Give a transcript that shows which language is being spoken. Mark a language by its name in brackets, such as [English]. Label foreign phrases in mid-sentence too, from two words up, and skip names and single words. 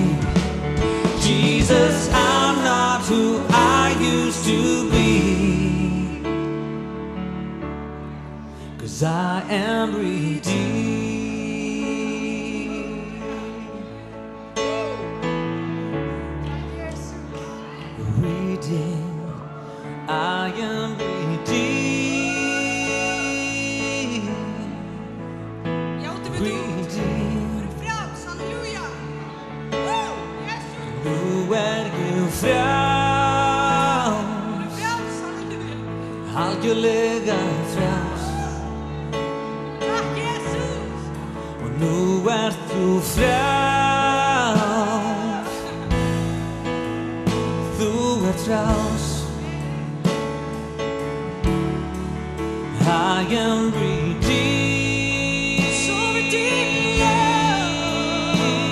[English] Jesus, I'm not who I used to be, 'cause I am redeemed. Redeemed, I am redeemed. [Swedish] Ja, och du vet du, [English] Redeemed. [Swedish] du är frälst, halleluja. Woo! Jesus, Nu är du frälst, du är frälst, halleluja. algjörlega frälst. [Icelandic] Nú ert þú frjáls, þú ert frjáls. [English] I am redeemed, So redeemed, Lord.